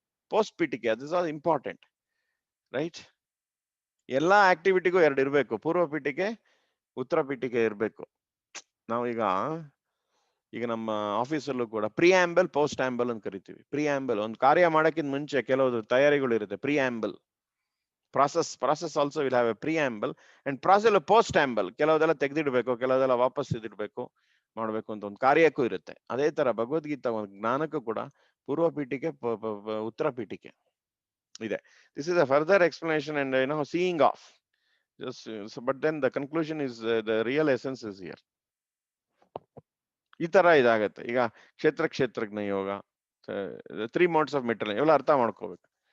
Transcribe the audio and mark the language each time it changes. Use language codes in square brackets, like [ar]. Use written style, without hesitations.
[kn] Post ಪೀಠಿಕೆ, ಅದು [en] Is all important, right? [kn] ಎಲ್ಲಾ ಆಕ್ಟಿವಿಟಿಗೂ 2 ಇರ್ಬೇಕು, ಪೂರ್ವ ಪೀಠಿಕೆ, ಉತ್ತರ ಪೀಠಿಕೆ ಇರ್ಬೇಕು. ನಾವೀಗ ಈಗ ನಮ್ಮ ಆಫೀಸಲ್ಲೂ ಕೂಡ ಪ್ರಿಯಾಂಬಲ್, ಪೋಸ್ಟ್ ಆಂಬಲ್ ಅಂತ ಕರಿತೀವಿ. ಪ್ರಿಯಾಂಬಲ್ ಒಂದು ಕಾರ್ಯ ಮಾಡಕ್ಕಿಂತ ಮುಂಚೆ ಕೆಲವು ತಯಾರಿಗಳು ಇರುತ್ತೆ. [en] Preamble process also will have a preamble and process post amble. [kn] ಕೆಲವುದೆಲ್ಲ ತೆಗೆದಿಡ್ಬೇಕು, ಕೆಲವುದೆಲ್ಲ ವಾಪಸ್ ಇದಿಡ್ಬೇಕು ಮಾಡ್ಬೇಕು ಅಂತ ಒಂದು ಕಾರ್ಯಕ್ಕೂ ಇರುತ್ತೆ. ಅದೇ ತರ ಭಗವದ್ಗೀತಾ ಒಂದು ಜ್ಞಾನಕ್ಕೂ ಕೂಡ ಪೂರ್ವ ಪೀಠಿಕೆ, ಉತ್ತರ ಪೀಠಿಕೆ ಇದೆ. [en] This is a further explanation and seeing off. But then the conclusion is the real essence is here. [kn] ಈ ತರ ಇದಾಗತ್ತೆ. ಈಗ ಕ್ಷೇತ್ರಜ್ಞ ಯೋಗ, 3 modes of material ಇವೆಲ್ಲ ಅರ್ಥ ಮಾಡ್ಕೋಬೇಕು.